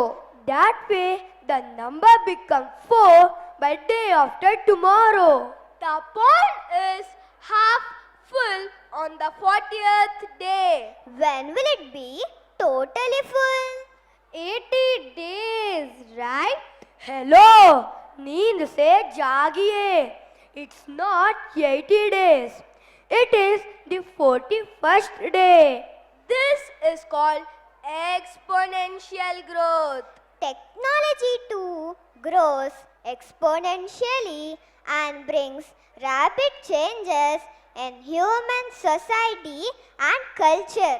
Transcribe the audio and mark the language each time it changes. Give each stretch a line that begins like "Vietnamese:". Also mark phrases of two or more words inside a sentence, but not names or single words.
English: That way, the number becomes 4 by day after tomorrow. The pond is half full on the 40th day. When will it be totally full? 80 days, right? Hello,
Hindi: नींद से जागिए.
English: It's not 80 days. It is the 41st day. This is called exponential growth. Technology too grows exponentially and brings rapid changes in human society and culture.